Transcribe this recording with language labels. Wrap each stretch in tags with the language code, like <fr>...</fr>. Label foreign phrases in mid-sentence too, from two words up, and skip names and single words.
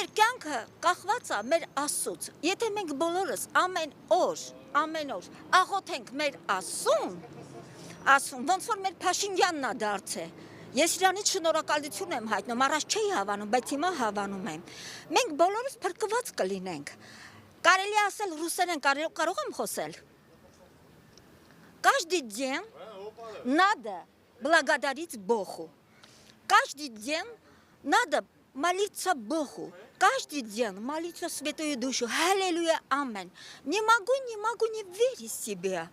<hy>կյանքը կախված է մեր Աստծուց։ Եթե մենք բոլորս ամեն օր աղոթենք մեր Աստծուն, ոնց որ մեր Փաշինյանն է դարձել։ Ես իրանից շնորհակալություն եմ հայտնում, առաջ չէի հավանում, բայց հիմա հավանում եմ։ Մենք բոլորս փրկված կլինենք։ Կարելի ասել ռուսերեն կարող եմ խոսել։</hy> <ru>Каждый день надо благодарить Богу. Каждый день надо молиться Богу. Каждый день молиться Святую Душу. Аллилуйя, аминь. Не могу не верить в себя.</ru>